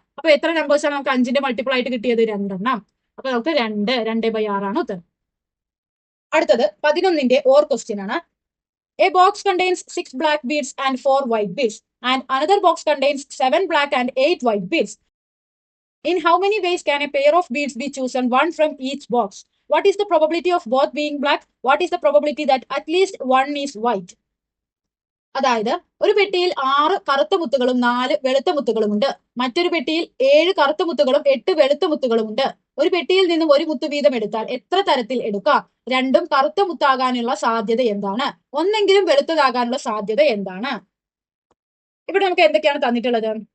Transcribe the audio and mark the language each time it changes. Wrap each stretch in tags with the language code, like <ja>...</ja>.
<ml>അപ്പൊ എത്ര നമ്പേഴ്സ് ആണ് നമുക്ക് 5ന്റെ മൾട്ടിപ്പിൾ ആയിട്ട് കിട്ടിയത്? 2 എണ്ണം. അപ്പൊ നമുക്ക് 2/6 ആണ് ഉത്തരം. അടുത്തത് 11ന്റെ ഓർ ക്വസ്റ്റ്യൻ ആണ്.</ml> <en>A box contains 6 black beads and 4 white beads and another box contains 7 black and 8 white beads. In how many ways can a pair of beads be chosen, one from each box? What is the probability of both being black? What is the probability that at least one is white?</en> <ml>അതായത് ഒരു പെട്ടിയിൽ 6 കറുത്ത മുത്തുകളും 4 വെളുത്ത മുത്തുകളും ഉണ്ട്. മറ്റൊരു പെട്ടിയിൽ 7 കറുത്ത മുത്തുകളും 8 വെളുത്ത മുത്തുകളും ഉണ്ട്. ഒരു പെട്ടിയിൽ നിന്നും ഒരു മുത്ത് വീതം എടുത്താൽ എത്ര തരത്തിൽ എടുക്കാം? രണ്ടും കറുത്ത മുത്താകാനുള്ള സാധ്യത എന്താണ്? ഒന്നെങ്കിലും വെളുത്തതാകാനുള്ള സാധ്യത എന്താണ്? ഇവിടെ നമുക്ക് എന്തൊക്കെയാണ് തന്നിട്ടുള്ളത്?</ml>